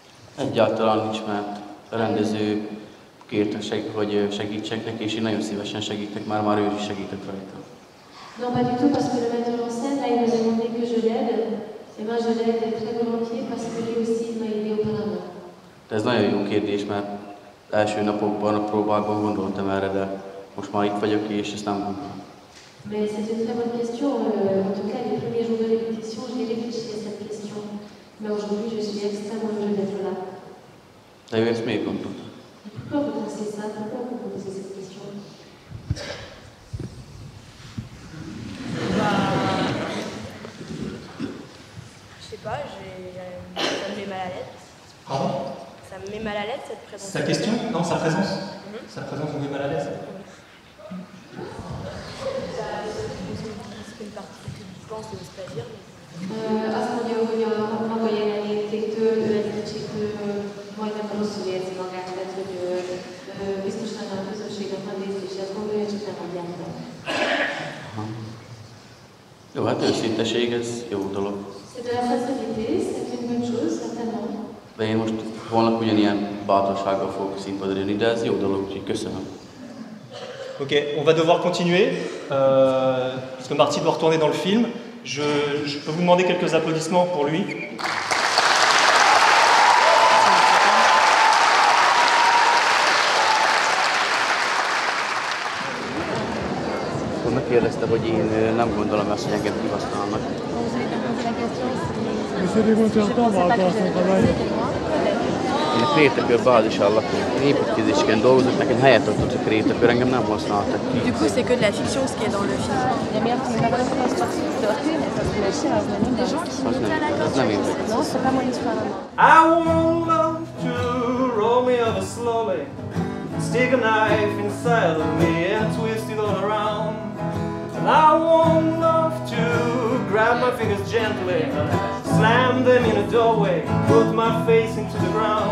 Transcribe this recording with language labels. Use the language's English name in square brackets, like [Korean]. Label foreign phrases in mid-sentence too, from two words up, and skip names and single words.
[Hungarian] Egyáltalán nincs, mert a rendező kérte, hogy segítsek neki, és én nagyon szívesen segítek, már ő is segített rajta. [French] Non, pas du tout, parce que le metteur en scène, là, il nous a demandé que je l'aide. Et moi, je l'aide très volontiers, parce que lui aussi, il m'a aidé auparavant. [Hungarian] De ez nagyon jó kérdés, mert első napokban, a próbákban gondoltam erre, de most már itt vagyok, és ezt nem gondolom. [French] Mais c'est une très bonne question. En tout cas, les premiers jours de répétition, j'ai réfléchi à cette question. Mais aujourd'hui, je suis extrêmement heureuse d'être là. [Hungarian] De ő ezt miért gondolta? [French] Pourquoi vous pensez ça? Pourquoi vous posez cette question? Je sais pas, ça me met mal à l'aise. Pardon? Ça me met mal à l'aise cette présence. Sa question? Non, sa présence. Sa présence vous met mal à l'aise? C'est une partie que je pense que je ne sais pas dire. [Hungarian] Azt mondja, hogy maga jelenlététől ő egy kicsit majdnem rosszul érzi magát, tehát hogy biztos lenne a közönségnek nagy rész, és ezt gondolja, csak nem adják be. Jó, hát őszinteség, ez jó dolog. [French] C'est de la sincérité, c'est une bonne chose, certainement. [Hungarian] De én most holnap ugyanilyen bátorsággal fogok színpadra jönni, de ez jó dolog, úgyhogy köszönöm. [French] Ok, on va devoir continuer, puisque Marty doit retourner dans le film. Je peux vous demander quelques applaudissements pour lui. [Hungarian] Akkor megkérdezte, hogy én nem gondolom ezt, hogy engem kihasználnak. Én a Krétakör bázisán lakom, építkezéseken dolgozok, nekem helyet adott a Krétakör, engem nem használtak ki. [French] Du coup, c'est que de la fiction ce qui est dans le film. [Hungarian] Az nem én. [English] I want love to roll me over slowly, stick a knife inside of me and twist it all around. And I want love to grab my fingers gently, slam them in a doorway, put my face into the ground.